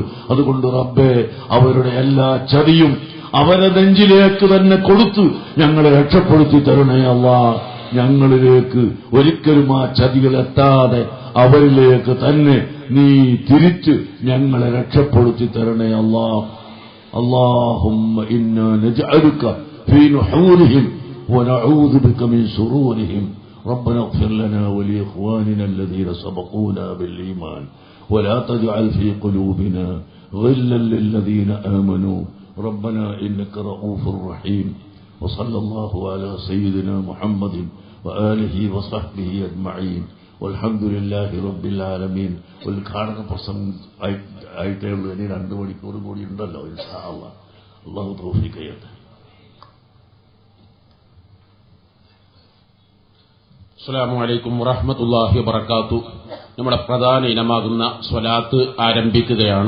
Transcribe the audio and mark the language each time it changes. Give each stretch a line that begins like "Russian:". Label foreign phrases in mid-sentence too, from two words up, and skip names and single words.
Malayalam: അതുകൊണ്ട് റബ്ബേ, അവരുടെ എല്ലാ ചതിയും അവരെ നെഞ്ചിലേക്ക് തന്നെ കൊടുത്ത് ഞങ്ങളെ രക്ഷപ്പെടുത്തി തരണേ അല്ലാ. ഞങ്ങളിലേക്ക് ഒരിക്കലും ആ ചതികൾ എത്താതെ അവരിലേക്ക് തന്നെ നീ തിരിച്ച് ഞങ്ങളെ രക്ഷപ്പെടുത്തി തരണേ അല്ലാ.
Arabic: اللهم إنا نجعلك في نحورهم ونعوذ بك من شرورهم. ربنا اغفر لنا ولإخواننا الذين سبقونا بالإيمان ولا تجعل في قلوبنا غلا للذين آمنوا ربنا إنك رؤوف رحيم. وصلى الله على سيدنا محمد وآله وصحبه أجمعين والحمد لله رب العالمين.
Malayalam: ഉദ്ഘാടന പ്രസംഗം ആയിട്ടേ ഉള്ളൂ. ഇനി 2 മണിക്കൂർ കൂടി ഉണ്ടല്ലോ
Arabic: إن شاء الله.
Malayalam: അല്ലാഹു തൗഫീഖ് ചെയ്യട്ടെ.
Arabic: السلام عليكم ورحمة الله وبركاته.
Malayalam: നമ്മുടെ പ്രധാന ഇനമാകുന്ന സ്വലാത്ത് ആരംഭിക്കുകയാണ്.